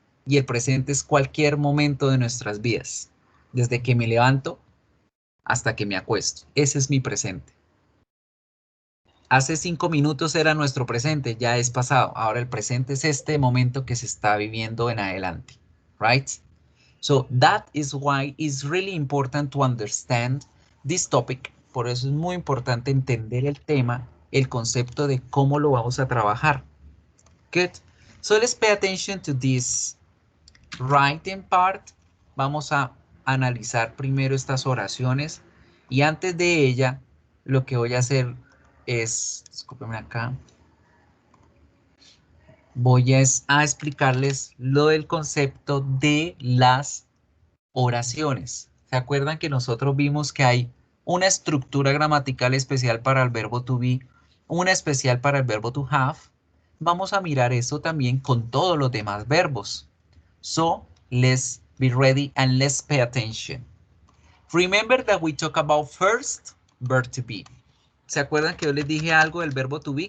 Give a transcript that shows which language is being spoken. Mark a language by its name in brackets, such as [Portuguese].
[Spanish] Y el presente es cualquier momento de nuestras vidas, desde que me levanto hasta que me acuesto. Ese es mi presente. Hace 5 minutos era nuestro presente, ya es pasado. Ahora el presente es este momento que se está viviendo en adelante, [English] right? So that is why it's really important to understand this topic. [Spanish] Por eso es muy importante entender el tema, el concepto de cómo lo vamos a trabajar. [English] Good. So let's pay attention to this writing part. [Spanish] Vamos a analizar primero estas oraciones y antes de ella lo que voy a hacer es, discúlpenme acá, voy a explicarles lo del concepto de las oraciones. ¿Se acuerdan que nosotros vimos que hay una estructura gramatical especial para el verbo to be, una especial para el verbo to have? Vamos a mirar eso también con todos los demás verbos. [English] So, let's be ready and let's pay attention. Remember that we talk about first verb to be. [Spanish] ¿Se acuerdan que yo les dije algo del verbo to be?